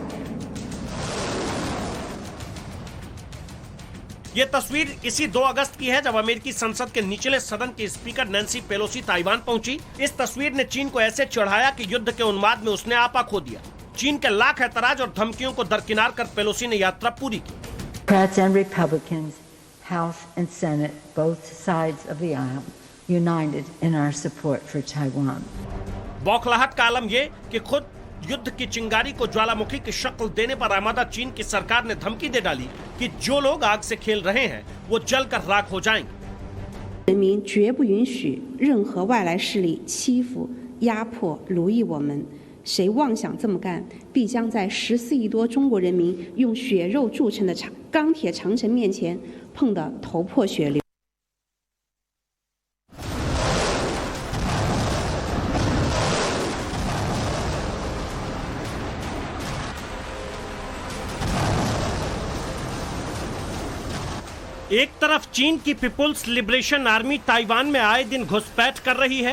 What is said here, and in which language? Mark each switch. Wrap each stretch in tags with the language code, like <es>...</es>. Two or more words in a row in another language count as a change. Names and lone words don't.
<hi>यह तस्वीर इसी 2 अगस्त की है जब अमेरिकी संसद के निचले सदन के स्पीकर नैन्सी पेलोसी ताइवान पहुंची। इस तस्वीर ने चीन को ऐसे चढ़ाया कि युद्ध के उन्माद में उसने आपा खो दिया। चीन के लाख ऐतराज और धमकियों को दरकिनार कर पेलोसी ने यात्रा पूरी की।</hi> <en>Democrats and Republicans, House and Senate, both sides of the aisle, united in our support for Taiwan.</en> <hi>बौखलाहट का आलम ये कि खुद युद्ध की चिंगारी को ज्वालामुखी की शक्ल देने पर आमादा चीन की सरकार ने धमकी दे डाली कि जो लोग आग से खेल रहे हैं वो जलकर राख हो जाएंगे।</hi> <zh>人民绝不允许任何外来势力欺负、压迫、奴役我们。谁妄想这么干，必将在14亿多中国人民用血肉铸成的钢铁长城面前碰得头破血流。</zh> <hi>एक तरफ चीन की पीपुल्स लिबरेशन आर्मी ताइवान में आए दिन घुसपैठ कर रही है।</hi>